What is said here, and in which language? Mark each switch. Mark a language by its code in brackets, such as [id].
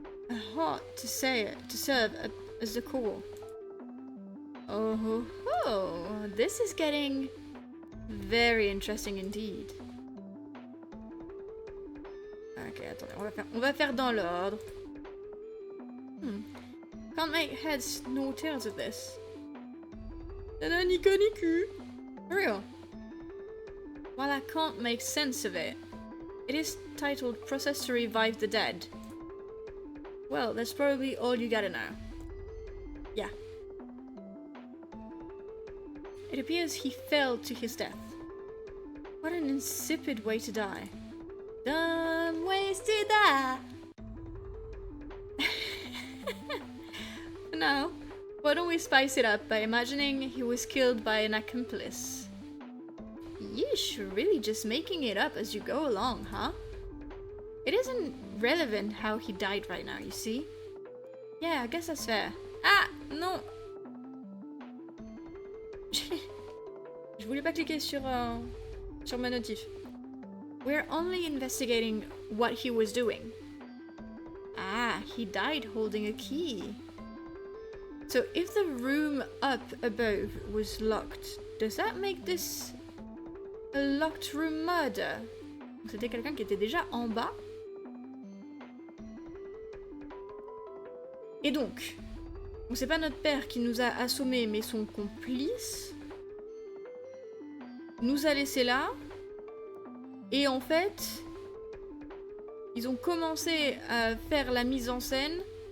[en] A heart to serve as the core. Oh ho ho! This is getting very interesting indeed. [fr] Ok, attendez, on va faire dans l'ordre. [en] Can't make heads nor tails of this. [fr] Ni queue ni cul. [en] For real. While I can't make sense of it, It is titled Process to Revive the Dead. Well, that's probably all you gotta know. Yeah. It appears he fell to his death. What an insipid way to die. Dumb ways to die. Now, why don't we spice it up by imagining he was killed by an accomplice? Yeesh, really just making it up as you go along, huh? It isn't relevant how he died right now, you see? Yeah, I guess that's fair. [fr] Ah, non. Je voulais pas cliquer sur ma notif. [en] We're only investigating what he was doing. Ah, he died holding a key. So if the room up above was locked, does that make this a locked room murder? [fr] C'était quelqu'un qui était déjà en bas. Et donc, c'est pas notre père qui nous a assommés, mais son complice nous a laissés là. Et en fait, ils ont commencé à faire la mise en scène.